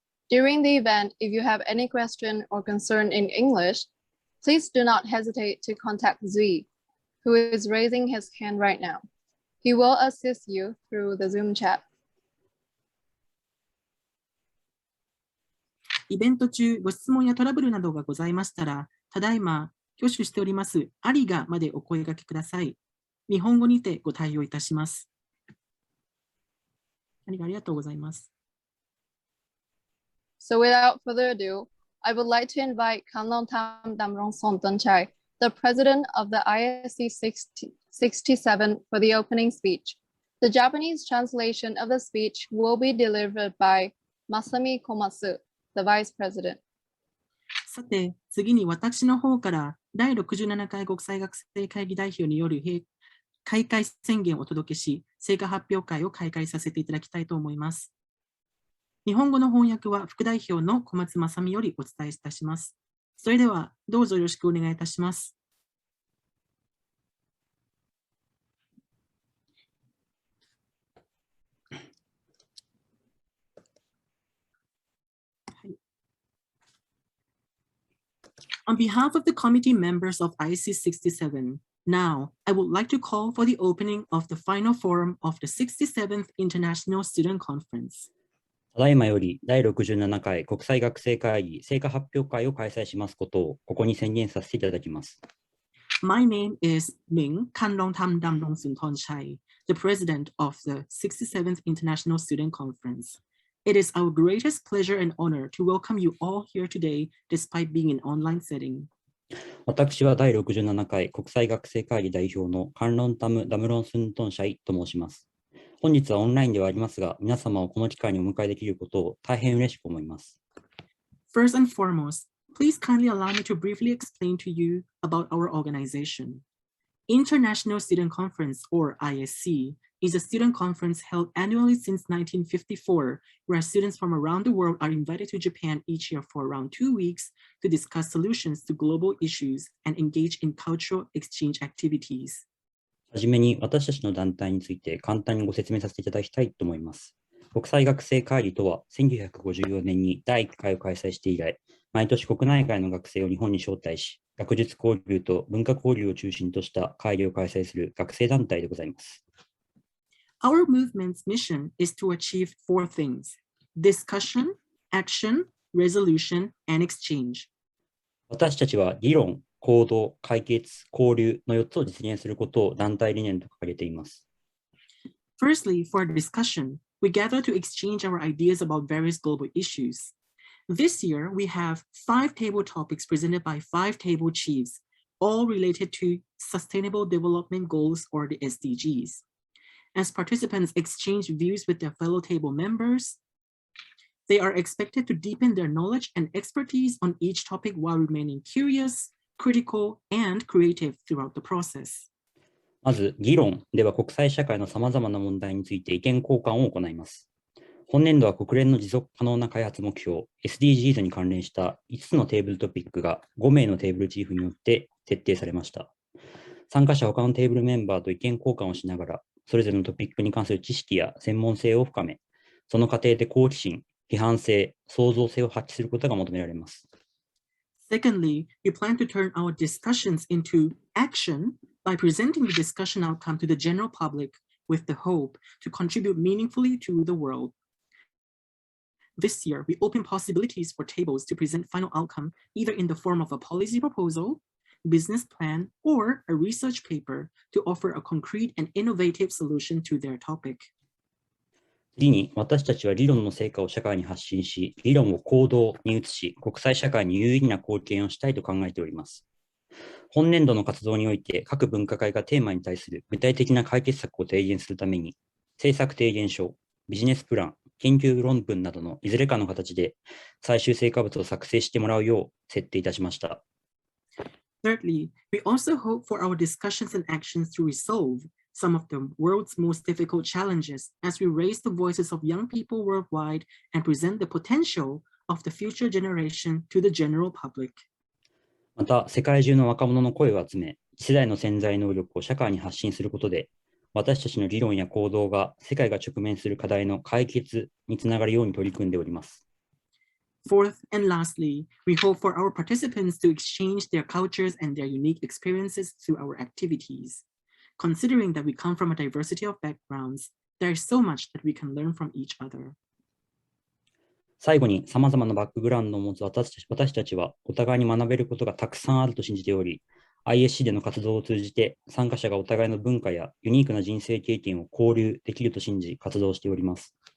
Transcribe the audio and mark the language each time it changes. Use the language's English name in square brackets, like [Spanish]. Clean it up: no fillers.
[English] During the event, if you have any question or concern in English, please do not hesitate to contact Zui, who is raising his hand right now. He will assist you through the Zoom chat. [Japanese] イベント中、ご質問やトラブルなどがございましたら、ただいま挙手しております。ありがまでお声掛けください。日本語にてご対応いたします。ありがとうございます。 [English] So without further ado, I would like to invite Kanlong Tam Damrong Sontonchai, the president of the ISC67 for the opening speech. The Japanese translation of the speech will be delivered by Masami Komatsu, the vice president. [Japanese] さて、次に私の方から第67回国際学生会議代表による開会宣言をお届けし、成果発表会を開会させていただきたいと思います。日本語の翻訳は副代表の小松正美よりお伝えいたします。それではどうぞよろしくお願いいたします。 [English] On behalf of the committee members of ISC67, now I would like to call for the opening of the final forum of the 67th International Student Conference. [Japanese] ただいまより第67回国際学生会議成果発表会を開催しますことをここに宣言させていただきます。 [English] My name is Ming Kanlong Tam Damrong Suntonchai, the president of the 67th International Student Conference. It is our greatest pleasure and honor to welcome you all here today, despite being an online setting. [Japanese] 私は第67回国際学生会議代表のカンロンタム・ダムロンスントンシャイと申します。本日はオンラインではありますが、皆様をこの機会にお迎えできることを大変嬉しく思います。 [English] First and foremost, please kindly allow me to briefly explain to you about our organization. International Student Conference, or ISC, is a student conference held annually since 1954, where students from around the world are invited to Japan each year for around 2 weeks to discuss solutions to global issues and engage in cultural exchange activities. [Japanese] はじめに私たちの団体について簡単にご説明させていただきたいと思います。国際学生会議とは1954年に第1回を開催して以来、毎年国内外の学生を日本に招待し、学術交流と文化交流を中心とした会議を開催する学生団体でございます。 [English] Our movement's mission is to achieve 4 things: discussion, action, resolution, and exchange. [Japanese] 私たちは議論、行動、解決、交流の4つを実現することを団体理念と掲げています。 [English] Firstly, for discussion, we gather to exchange our ideas about various global issues. This year, we have 5 table topics presented by 5 table chiefs, all related to Sustainable Development Goals, or the SDGs. As participants exchange views with their fellow table members, they are expected to deepen their knowledge and expertise on each topic while remaining curious, critical, and creative throughout the process. [Japanese] まず、議論では国際社会のさまざまな問題について意見交換を行います。本年度は国連の持続可能な開発目標 SDGs に関連した5つのテーブルトピックが5名のテーブルチーフによって設定されました。参加者は他のテーブルメンバーと意見交換をしながら、それぞれのトピックに関する知識や専門性を深め、その過程で好奇心、批判性、創造性を発揮することが求められます。 [English] Secondly, we plan to turn our discussions into action by presenting the discussion outcome to the general public with the hope to contribute meaningfully to the world. This year, we open possibilities for tables to present final outcome either in the form of a policy proposal, business plan, or a research paper to offer a concrete and innovative solution to their topic. [Japanese] 次に、私たちは理論の成果を社会に発信し、理論を行動に移し、国際社会に有意義な貢献をしたいと考えております。本年度の活動において、各分科会がテーマに対する具体的な解決策を提言するために、政策提言書、ビジネスプラン、研究論文などのいずれかの形で最終成果物を作成してもらうよう設定いたしました。 [English] Thirdly, we also hope for our discussions and actions to resolve some of the world's most difficult challenges as we raise the voices of young people worldwide and present the potential of the future generation to the general public. [Japanese] また、世界中の若者の声を集め、次世代の潜在能力を社会に発信することで、私たちの理論や行動が世界が直面する課題の解決につながるように取り組んでおります。 [English] Fourth and lastly, we hope for our participants to exchange their cultures and their unique experiences through our activities. Considering that we come from a diversity of backgrounds, there is so much that we can learn from each other. [Japanese] 最後に、様々なバックグラウンドを持つ私たちは、お互いに学べることがたくさんあると信じており、ISC での活動を通じて、参加者がお互いの文化やユニークな人生経験を交流できると信じ、活動しております。